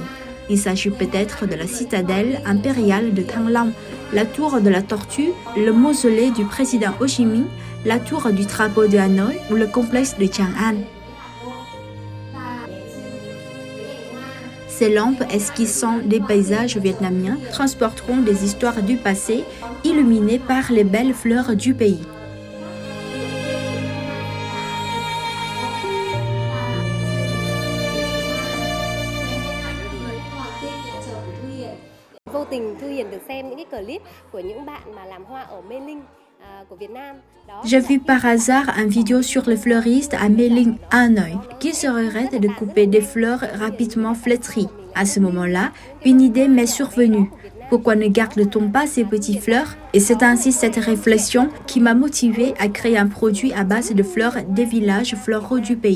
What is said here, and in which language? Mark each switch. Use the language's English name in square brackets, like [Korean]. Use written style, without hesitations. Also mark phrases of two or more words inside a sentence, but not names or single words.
[French] Il s'agit peut-être de la citadelle impériale de Thăng Long, la tour de la Tortue, le mausolée du président Ho Chi Minh, la tour du drapeau de Hanoï ou le complexe de Chang'an. Ces lampes esquissant des paysages vietnamiens transporteront des histoires du passé illuminées par les belles fleurs du pays. [Vietnamese] Vô tình Thu Hien được xem những cái clip của những bạn mà làm hoa ở Mê Linh. [French] J'ai vu par hasard une vidéo sur les fleuristes à Mê Linh, à Hanoï, qui se regardaient de couper des fleurs rapidement flétries. À ce moment-là, une idée m'est survenue. Pourquoi ne garde-t-on pas ces petites fleurs? Et c'est ainsi cette réflexion qui m'a motivée à créer un produit à base de fleurs des villages floraux du pays.